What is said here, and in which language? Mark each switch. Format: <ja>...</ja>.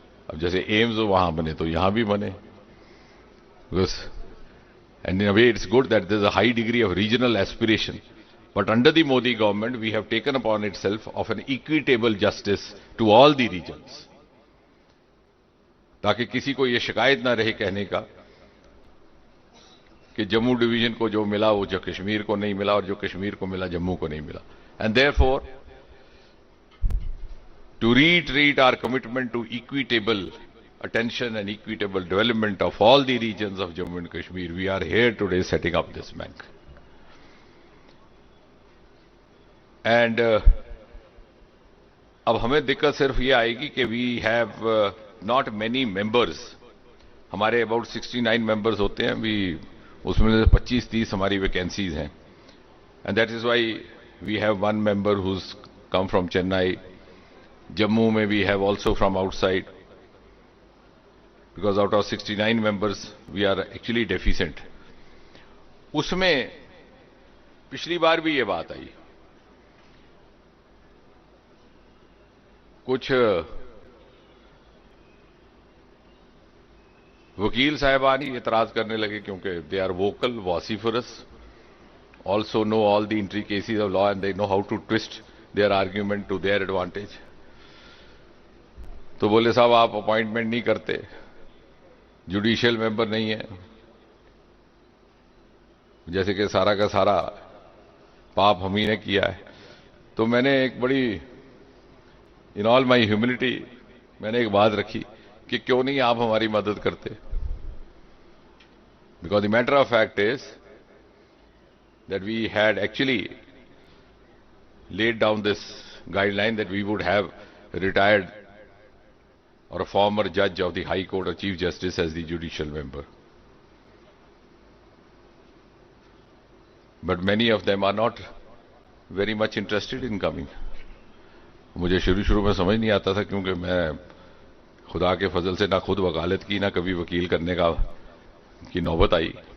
<hi>अब जैसे एम्स वहां बने तो यहां भी बने,</hi> <en>and in a way it's good that there's a high degree of regional aspiration, but under the Modi government we have taken upon itself of an equitable justice to all the regions,</en> <hi>ताकि किसी को यह शिकायत ना रहे कहने का कि जम्मू डिवीजन को जो मिला वो जो कश्मीर को नहीं मिला और जो कश्मीर को मिला जम्मू को नहीं मिला।</hi> <en>And therefore to reiterate our commitment to equitable attention and equitable development of all the regions of Jammu and Kashmir, we are here today setting up this bank.</en> <hi>And अब हमें दिक्कत सिर्फ ये आएगी कि</hi> <en>we have not many members. हमारे about 69 members होते हैं,</en> <hi>उसमें से 25-30 हमारी वैकेंसीज हैं,</hi> <en>and that is why we have one member who's come from Chennai. Jammu में we have also from outside, because out of 69 members we are actually deficient.</en> <hi>उसमें पिछली बार भी ये बात आई, कुछ वकील साहिबान ही एतराज करने लगे क्योंकि दे</hi> <en>Are vocal, vociferous, also know all the intricacies of law and they know how to twist their argument to their advantage.</en> <hi>तो बोले साहब आप अपॉइंटमेंट नहीं करते, जुडिशियल मेंबर नहीं है, जैसे कि सारा का सारा पाप हम ही ने किया है। तो मैंने एक बड़ी,</hi> <en>in all my humility,</en> <hi>मैंने एक बात रखी कि क्यों नहीं आप हमारी मदद करते,</hi> <en>Because the matter of fact is that we had actually laid down this guideline that we would have a retired or a former judge of the High Court or Chief Justice as the judicial member. But many of them are not very much interested in coming.</en> <hi>मुझे शुरू में समझ नहीं आता था, क्योंकि मैं खुदा के फजल से ना खुद वकालत की ना कभी वकील करने की नौबत आई।</hi>